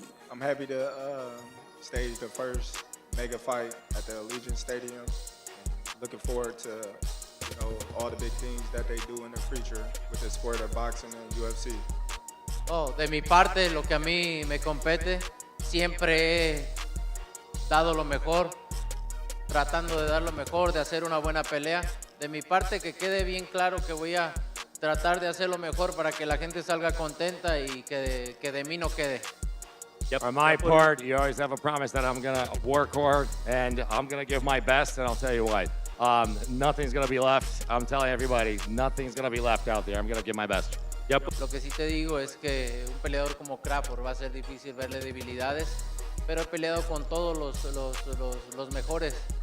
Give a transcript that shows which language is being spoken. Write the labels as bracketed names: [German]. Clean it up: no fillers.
[English] I'm happy to stage the first mega fight at the Allegiant Stadium. Looking forward to all the big things that they do in the future with the sport of boxing and UFC. [Spanish] Oh, de mi parte, lo que a mí me compete, siempre he dado lo mejor, tratando de dar lo mejor, de hacer una buena pelea. De mi parte, que quede bien claro que voy a tratar de hacer lo mejor para que la gente salga contenta y que de mí no quede. [English] Yep. On my part, you always have a promise that I'm going to work hard and I'm going to give my best, and I'll tell you what, nothing's going to be left. I'm telling everybody, nothing's going to be left out there. I'm going to give my best. Yep. [Spanish] Lo que sí te digo es que un peleador como Crawford va a ser difícil verle debilidades, pero he peleado con todos los mejores.